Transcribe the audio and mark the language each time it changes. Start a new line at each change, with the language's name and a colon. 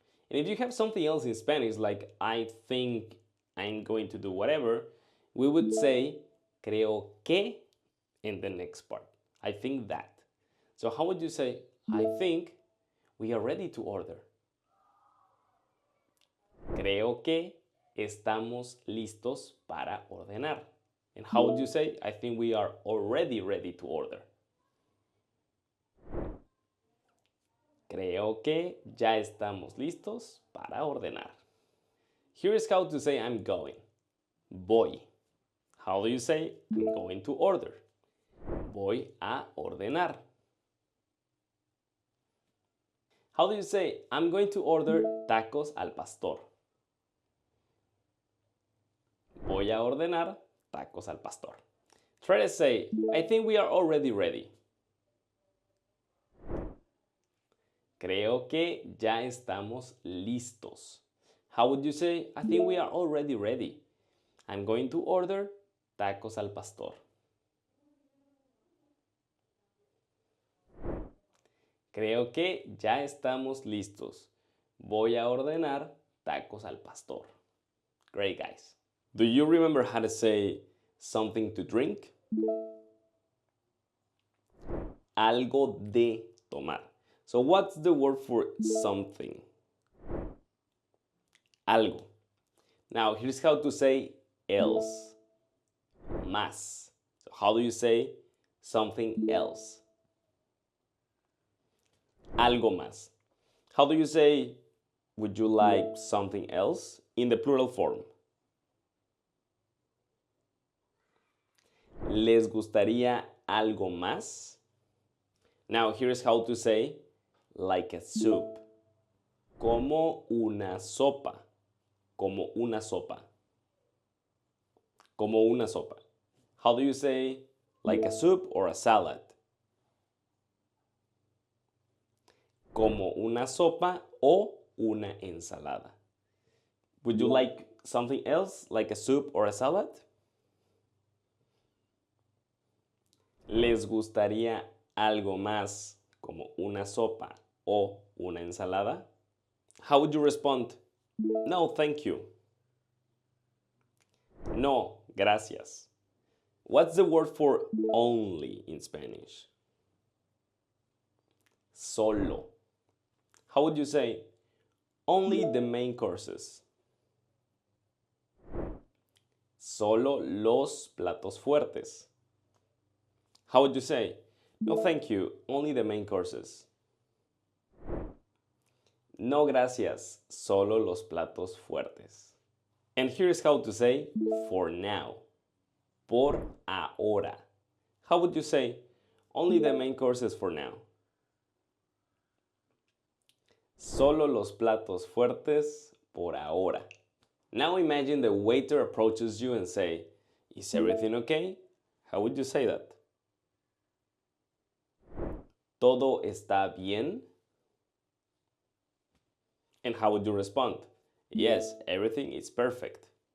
English: And if you have something else in Spanish like I think I'm going to do whatever, we would say
Spanish: creo que
English: in the next part. I think that. So how would you say I think we are ready to order?
Spanish: Creo que estamos listos para ordenar.
English: And how would you say I think we are already ready to order?
Spanish: Creo que ya estamos listos para ordenar.
English: Here's how to say I'm going.
Spanish: Voy.
English: How do you say I'm going to order?
Spanish: Voy a ordenar.
English: How do you say I'm going to order tacos al pastor?
Spanish: Voy a ordenar tacos al pastor.
English: Try to say, I think we are already ready.
Spanish: Creo que ya estamos listos.
English: How would you say, I think we are already ready? I'm going to order tacos al pastor.
Spanish: Creo que ya estamos listos. Voy a ordenar tacos al pastor.
English: Great, guys. Do you remember how to say something to drink?
Spanish: Algo de tomar.
English: So what's the word for something?
Spanish: Algo.
English: Now here's how to say else.
Spanish: Más.
English: So how do you say something else?
Spanish: Algo más.
English: How do you say would you like something else in the plural form?
Spanish: ¿Les gustaría algo más?
English: Now here's how to say like a soup.
Spanish: Como una sopa. Como una sopa. Como una sopa.
English: How do you say like a soup or a salad?
Spanish: como una sopa o una ensalada.
English: Would you like something else, like a soup or a salad?
Spanish: ¿Les gustaría algo más, como una sopa o una ensalada?
English: How would you respond? No, thank you.
Spanish: No, gracias.
English: What's the word for only in Spanish?
Spanish: Solo.
English: How would you say only the main courses?
Spanish: Solo los platos fuertes.
English: How would you say? No, thank you, only the main courses.
Spanish: No, gracias, solo los platos fuertes.
English: And here's how to say for now.
Spanish: Por ahora.
English: How would you say only the main courses for now?
Spanish: Solo los platos fuertes por ahora.
English: Now imagine the waiter approaches you and say, "Is everything okay?" How would you say that?
Spanish: ¿Todo está bien?
English: And how would you respond? Yes, everything is perfect.